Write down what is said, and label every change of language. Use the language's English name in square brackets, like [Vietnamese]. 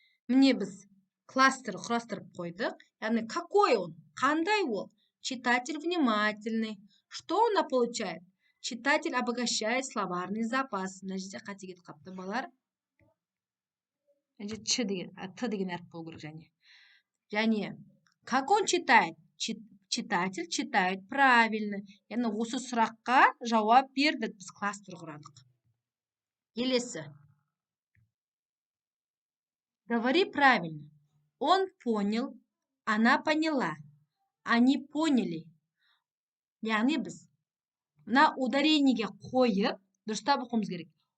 [Kazakh] Міне біз кластер құрастырып қойдық. Яғни [Russian] какой он? [Kazakh] Қандай ол? [Russian] Читатель внимательный. Что он получает? Читатель обогащает словарный запас. [Kazakh] Мына жерде қате кетіп қалыпты балалар. Т деген әріп болу керек және. [Russian] Как он читает? Читатель читает правильно. [Kazakh] Яғни осы сұраққа жауап бердік. Біз кластер құрадық. Келесі. [Russian] Говори правильно. Он понял, она поняла. Они поняли. [Kazakh] Яғни біз мына ударениеге қойып, дұрыстап оқуымыз керек.